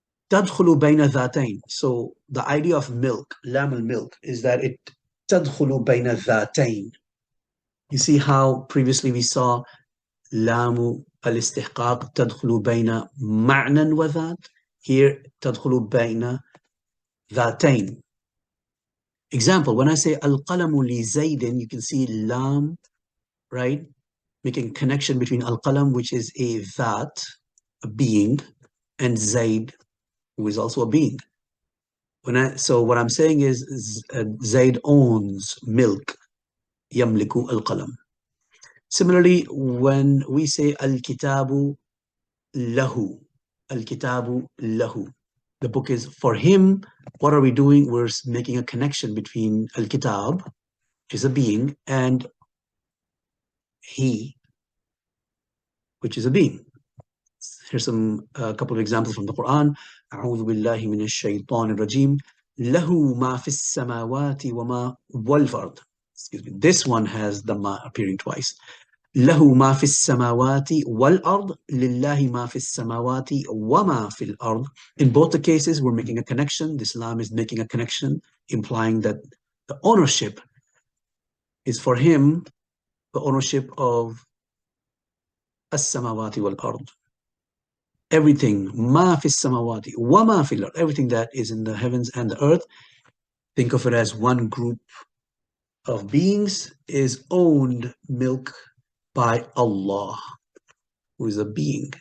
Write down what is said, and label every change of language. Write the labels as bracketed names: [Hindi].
[Arabic] تدخل بين ذاتين. [English] So the idea of milk, lam al-milk, is that it [Arabic] تدخل بين ذاتين. [English] You see how previously we saw [Arabic] لام الاستحقاق تدخل بين معنى وذات. [English] Here [Arabic] تدخل بين ذاتين. [English] Example, when I say [Arabic] القلم لزيد, [English] you can see lam, right? Making connection between al-qalam, which is a that, a being, and Zaid, who is also a being. So what I'm saying is Zaid owns milk, yamliku al-qalam. Similarly, when we say al-kitabu lahu, al-kitabu lahu, the book is for him. What are we doing? We're making a connection between al-kitab, which is a being, and he, which is a being. Here's a couple of examples from the Quran. [Arabic] أعوذ بالله من الشيطان الرجيم. له ما في السماوات وما والأرض. [English] Excuse me. This one has the ma appearing twice. [Arabic] له ما في السماوات والأرض. لله ما في السماوات وما في الأرض. [English] In both the cases, we're making a connection. This lam is making a connection, implying that the ownership is for him, the ownership of [Arabic] السماوات والأرض. [English] Everything, ma fi samawati, wa ma fil ard, everything that is in the heavens and the earth, think of it as one group of beings, is owned milk by Allah, who is a being.